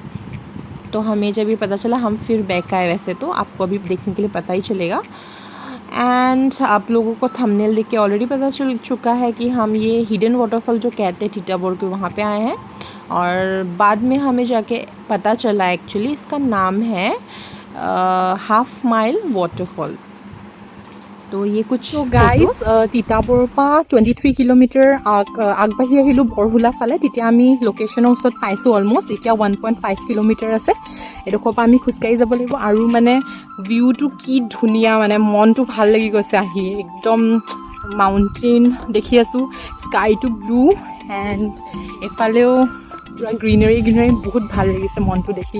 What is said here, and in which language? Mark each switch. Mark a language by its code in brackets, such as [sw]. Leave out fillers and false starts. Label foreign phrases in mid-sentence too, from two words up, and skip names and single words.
[hi] तो हमें जब ये पता चला हम फिर बैक आए। वैसे तो आपको अभी देखने के लिए पता ही चलेगा, एंड आप लोगों को थंबनेल देख के ऑलरेडी पता चल चुका है कि हम ये [en] hidden waterfall [hi] जो कहते हैं तीताबोर के, वहाँ पे आए हैं। और बाद में हमें जाके पता चला एक्चुअली इसका नाम है हाफ माइल वाटरफॉल। तो ये कुछ [en] so guys [as] তিতাবৰৰ পৰা 23 কিলোমিটাৰ আগবাঢ়ি আহিলোঁ বৰহুলা ফালে। তেতিয়া আমি লোকেশ্যনৰ ওচৰত পাইছোঁ অলমষ্ট। এতিয়া 1.5 কিলোমিটাৰ আছে, এডোখৰ পৰা আমি খোজকাঢ়ি যাব লাগিব। আৰু মানে ভিউটো কি ধুনীয়া, মানে মনটো ভাল লাগি গৈছে আহি। একদম মাউণ্টেইন দেখি আছোঁ, স্কাইটো ব্লু, এণ্ড এফালেও পূৰা গ্ৰীনাৰী বহুত ভাল লাগিছে মনটো দেখি।